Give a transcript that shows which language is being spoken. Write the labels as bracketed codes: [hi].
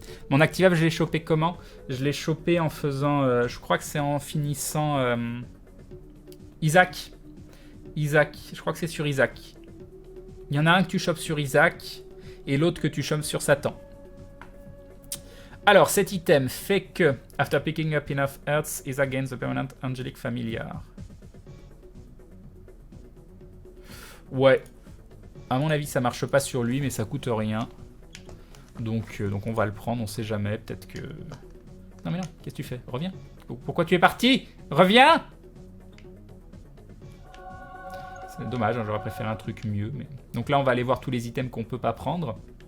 [fr] Mon activable, je l'ai chopé comment? Je l'ai chopé en faisant... je crois que c'est en finissant... Isaac. Isaac. Je crois que c'est sur Isaac. Il y en a un que tu chopes sur Isaac et l'autre que tu chopes sur Satan. Alors, cet item fait que... [en] After picking up enough hearts, Isaac gains the permanent angelic familiar. [fr] Ouais. À mon avis, ça marche pas sur lui, mais ça coûte rien. Donc on va le prendre, on sait jamais, peut-être que... Non mais non, qu'est-ce que tu fais? Reviens. Pourquoi tu es parti? Reviens! C'est dommage, hein, j'aurais préféré un truc mieux. Mais... Donc là, on va aller voir tous les items qu'on peut pas prendre.